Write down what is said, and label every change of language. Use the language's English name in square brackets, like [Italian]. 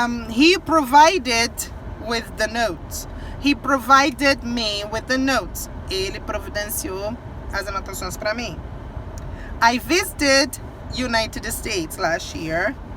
[English] He provided with the notes. He provided me with the notes. [Portuguese] Ele providenciou as anotações para mim. [English] I visited United States last year.